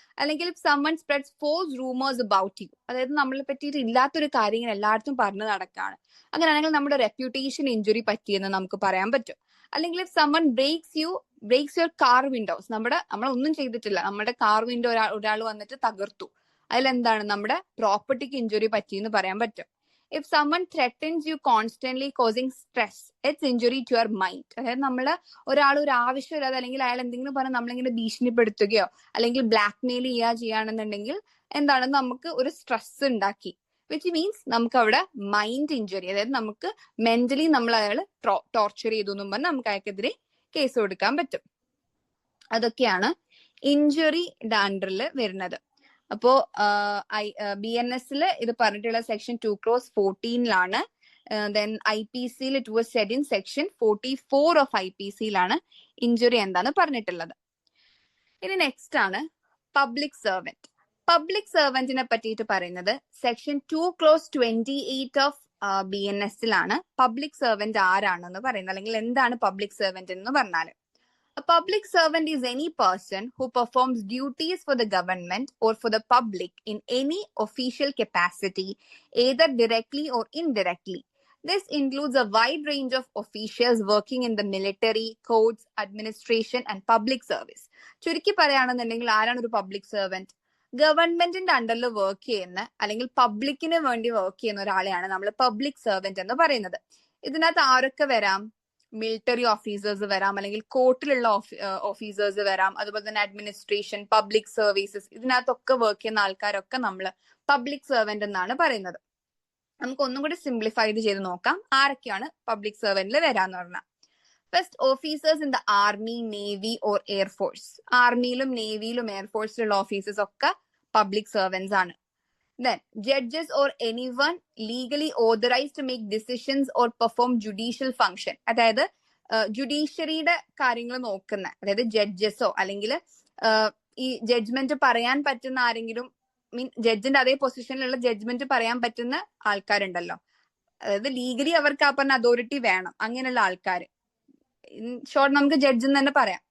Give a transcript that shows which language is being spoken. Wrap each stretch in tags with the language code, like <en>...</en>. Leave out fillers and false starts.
<ml>അല്ലെങ്കിൽ</ml> <en>if someone spreads false rumours about you,</en> <ml>അതായത് നമ്മളെ പറ്റിയിട്ട് ഇല്ലാത്തൊരു കാര്യം ഇങ്ങനെ എല്ലായിടത്തും പറഞ്ഞു നടക്കാണ്, അങ്ങനെയാണെങ്കിൽ നമ്മുടെ റെപ്യൂട്ടേഷൻ ഇഞ്ചുറി പറ്റിയെന്ന് നമുക്ക് പറയാൻ പറ്റും. അല്ലെങ്കിൽ</ml> <en>if someone breaks your car windows,</en> <ml>നമ്മളൊന്നും ചെയ്തിട്ടില്ല, നമ്മുടെ കാർ വിൻഡോ ഒരാൾ വന്നിട്ട് തകർത്തു, അതിലെന്താണ് നമ്മുടെ പ്രോപ്പർട്ടിക്ക് ഇഞ്ചുറി പറ്റിയെന്ന് പറയാൻ പറ്റും.</ml> <en>If someone threatens you constantly causing stress, it's injury to your mind.</en> <ml>അതായത് ഒരാൾ ഒരു ആവശ്യമില്ലാതെ അല്ലെങ്കിൽ അയാൾ എന്തെങ്കിലും പറഞ്ഞ് നമ്മളിങ്ങനെ ഭീഷണിപ്പെടുത്തുകയോ അല്ലെങ്കിൽ ബ്ലാക്ക് മെയിൽ ചെയ്യുകയാണെന്നുണ്ടെങ്കിൽ എന്താണ്, നമുക്ക് ഒരു സ്ട്രെസ് ഉണ്ടാക്കി,</ml> <en>which means</en> <ml>നമുക്ക് അവിടെ മൈൻഡ് ഇഞ്ചുറി, അതായത് നമുക്ക് മെന്റലി നമ്മൾ അയാൾ ടോർച്ചർ ചെയ്തു എന്നും പറഞ്ഞ് നമുക്ക് അയാൾക്കെതിരെ കേസ് കൊടുക്കാൻ പറ്റും. അതൊക്കെയാണ് ഇഞ്ചുറിയുടെ അണ്ടറിൽ വരുന്നത്. അപ്പോ BNS ഇത് പറഞ്ഞിട്ടുള്ള section 2/14</ml> <en>then IPC it was said in section 44 of IPC</en> <ml>injury എന്താന്ന് പറഞ്ഞിട്ടുള്ളത്. ഇനി നെക്സ്റ്റ് ആണ് പബ്ലിക് സർവന്റ്. പബ്ലിക് സർവന്റിനെ പറ്റിയിട്ട് പറയുന്നത് section 2/28 of BNS public servant ആരാണെന്ന് പറയുന്നത്, അല്ലെങ്കിൽ എന്താണ് പബ്ലിക് സർവന്റ് എന്ന് പറഞ്ഞാൽ.</ml> <en>A public servant is any person who performs duties for the government or for the public in any official capacity, either directly or indirectly. This includes a wide range of officials working in the military, courts, administration and public service.</en> <ml>ചുരുക്കി പറയുകയാണെന്നുണ്ടെങ്കിൽ ആരാണ് ഒരു public servant? ഗവൺമെന്റിന്റെ അണ്ടറിൽ work ചെയ്യുന്ന അല്ലെങ്കിൽ പബ്ലിക്കിന് വേണ്ടി വർക്ക് ചെയ്യുന്ന ഒരാളെയാണ് നമ്മൾ പബ്ലിക് സർവന്റ് എന്ന് പറയുന്നത്. ഇതിനകത്ത് ആരൊക്കെ വരാം? മിലിറ്ററി ഓഫീസേഴ്സ് വരാം, അല്ലെങ്കിൽ കോർട്ടിലുള്ള ഓഫീസേഴ്സ് വരാം, അതുപോലെ തന്നെ അഡ്മിനിസ്ട്രേഷൻ, പബ്ലിക് സർവീസസ്, ഇതിനകത്തൊക്കെ വർക്ക് ചെയ്യുന്ന ആൾക്കാരൊക്കെ നമ്മൾ പബ്ലിക് സർവന്റ് എന്നാണ് പറയുന്നത്. നമുക്ക് ഒന്നും കൂടി സിംപ്ലിഫൈ ചെയ്ത് നോക്കാം ആരൊക്കെയാണ് പബ്ലിക് സർവന്റിൽ വരാന്ന് പറഞ്ഞാൽ.</ml> <en>First, officers in the army, navy or air force.</en> <ml>ആർമിയിലും നേവിയിലും എയർഫോഴ്സിലുള്ള officers ഒക്കെ പബ്ലിക് സർവന്റ്സ് ആണ്.</ml> <en>Then, judges or anyone legally authorized to make decisions or perform judicial function.</en> <ml>അതായത് ജുഡീഷ്യറിയുടെ കാര്യങ്ങൾ നോക്കുന്ന, അതായത് ജഡ്ജസോ അല്ലെങ്കിൽ ഈ ജഡ്ജ്മെന്റ് പറയാൻ പറ്റുന്ന ആരെങ്കിലും, ജഡ്ജിന്റെ അതേ പൊസിഷനിലുള്ള ജഡ്ജ്മെന്റ് പറയാൻ പറ്റുന്ന ആൾക്കാരുണ്ടല്ലോ, അതായത് ലീഗലി അവർക്ക് ആ പറഞ്ഞ അതോറിറ്റി വേണം, അങ്ങനെയുള്ള ആൾക്കാർ, ഇൻ ഷോർട്ട് നമുക്ക് ജഡ്ജ് എന്ന് തന്നെ പറയാം.</ml>